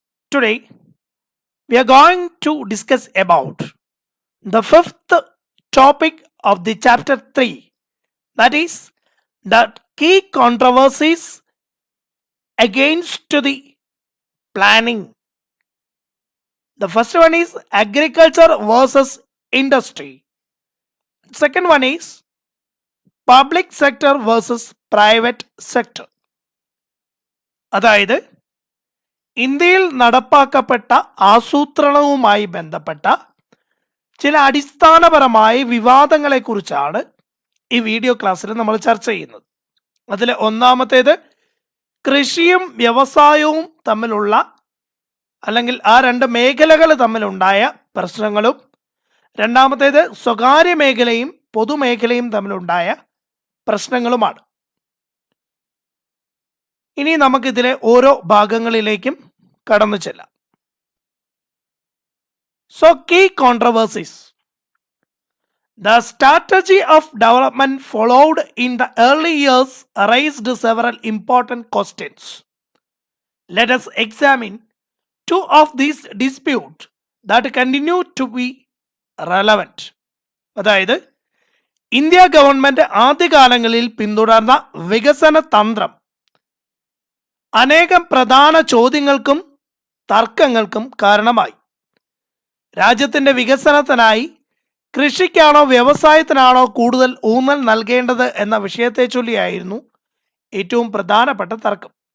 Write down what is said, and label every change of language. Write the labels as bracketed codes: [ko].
[en] Today we are going to discuss about the fifth topic of the chapter 3, that is the key controversies against the planning. The first one is agriculture versus industry. Second one is public sector versus private sector. [ml] അതായത് ഇന്ത്യയിൽ നടപ്പാക്കപ്പെട്ട ആസൂത്രണവുമായി ബന്ധപ്പെട്ട ചില അടിസ്ഥാനപരമായ വിവാദങ്ങളെക്കുറിച്ചാണ് ഈ video ക്ലാസ്സിൽ നമ്മൾ ചർച്ച ചെയ്യുന്നത്. അതിൽ ഒന്നാമത്തേത് കൃഷിയും വ്യവസായവും തമ്മിലുള്ള അല്ലെങ്കിൽ ആ രണ്ട് മേഖലകൾ തമ്മിലുണ്ടായ പ്രശ്നങ്ങളും, രണ്ടാമത്തേത് സ്വകാര്യ മേഖലയും പൊതുമേഖലയും തമ്മിലുണ്ടായ പ്രശ്നങ്ങളുമാണ്. ഇനി നമുക്കിതിലെ ഓരോ ഭാഗങ്ങളിലേക്കും കടന്നു ചെല്ലാം. [en] So key controversies. The strategy of development followed in the early years raised several important questions. Let us examine two of these disputes that continue to be relevant. [ml] അതായത് ഇന്ത്യ ഗവൺമെന്റ് ആദ്യകാലങ്ങളിൽ പിന്തുടർന്ന വികസന തന്ത്രം അനേകം പ്രധാന ചോദ്യങ്ങൾക്കും തർക്കങ്ങൾക്കും കാരണമായി. രാജ്യത്തിന്റെ വികസനത്തിനായി കൃഷിക്കാണോ വ്യവസായത്തിനാണോ കൂടുതൽ ഊന്നൽ നൽകേണ്ടത് എന്ന വിഷയത്തെ ചൊല്ലിയായിരുന്നു ഏറ്റവും പ്രധാനപ്പെട്ട തർക്കം.